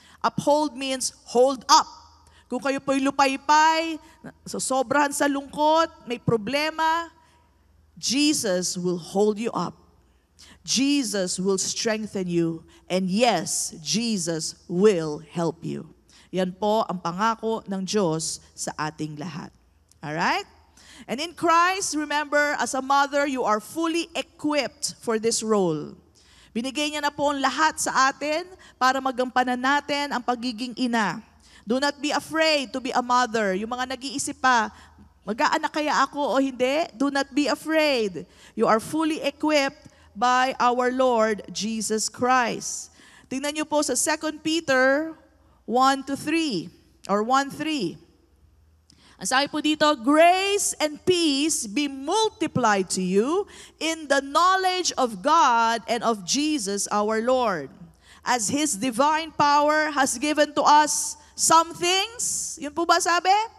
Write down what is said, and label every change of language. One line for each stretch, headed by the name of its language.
English: Uphold means hold up.
Filipino: Kung kayo po'y lupaypay, so sobrahan sa lungkot, may problema,
English: Jesus will hold you up. Jesus will strengthen you. And yes, Jesus will help you.
Filipino: Yan po ang pangako ng Diyos sa ating lahat.
English: Alright? And in Christ, remember, as a mother, you are fully equipped for this role.
Filipino: Binigay niya na po ang lahat sa atin para magampanan natin ang pagiging ina.
English: Do not be afraid to be a mother.
Filipino: Yung mga nag-iisip pa, mag-aanak kaya ako o hindi?
English: Do not be afraid. You are fully equipped by our Lord Jesus Christ.
Filipino: Tingnan niyo po sa 2 Peter 1-3 or 1:3. Ang sabi po dito,
English: grace and peace be multiplied to you in the knowledge of God and of Jesus our Lord, as His divine power has given to us some things.
Filipino: Yun po ba sabi?